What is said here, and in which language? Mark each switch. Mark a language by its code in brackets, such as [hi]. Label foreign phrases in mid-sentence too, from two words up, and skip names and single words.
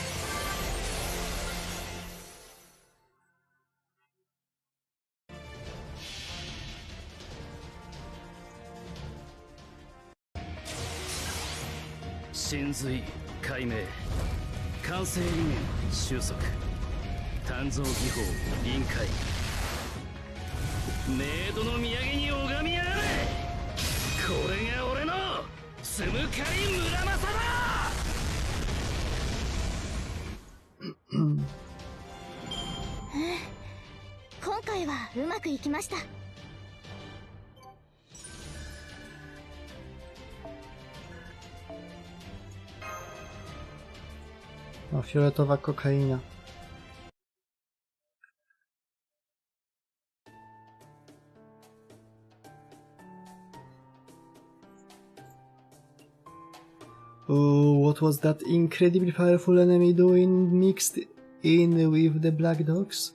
[ja] 神髄解明、完成理念収束、鍛造技法臨界、メイドの土産に拝みやがれ。これが俺のつむかり村正だ。今回はうまくいきました。 [pl] No, fioletowa kokaina. [en] Oh, what was that incredibly powerful enemy doing mixed in with the black dogs?